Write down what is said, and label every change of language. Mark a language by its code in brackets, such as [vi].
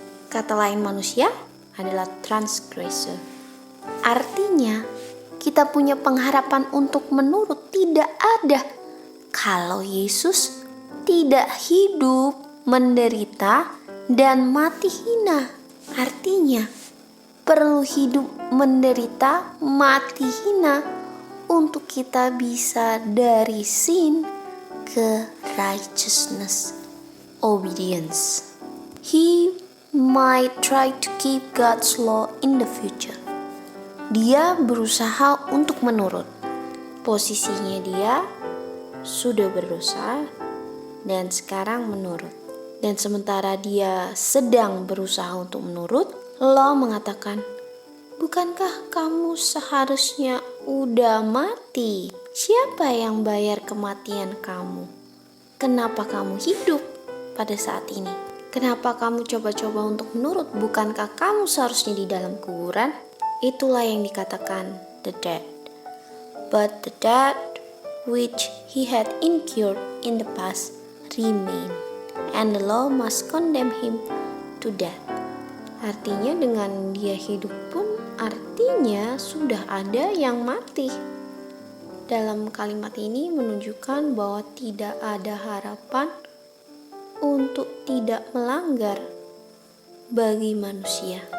[id] Kata lain manusia adalah transgressor. Artinya, kita punya pengharapan untuk menurut tidak ada kalau Yesus tidak hidup, menderita, dan mati hina. Artinya, perlu hidup, menderita, mati hina untuk kita bisa dari sin ke righteousness, obedience. [en] He might try to keep God's law in the future. [id] Dia berusaha untuk menurut. Posisinya dia sudah berdosa dan sekarang menurut. Dan sementara dia sedang berusaha untuk menurut, Allah mengatakan, bukankah kamu seharusnya udah mati? Siapa yang bayar kematian kamu? Kenapa kamu hidup pada saat ini? Kenapa kamu coba-coba untuk menurut? Bukankah kamu seharusnya di dalam kuburan? Itulah yang dikatakan [en] the dead. But the dead which he had incurred in the past remain, and the law must condemn him to death. [id] Artinya dengan dia hidup pun artinya sudah ada yang mati. Dalam kalimat ini menunjukkan bahwa tidak ada harapan untuk tidak melanggar bagi manusia.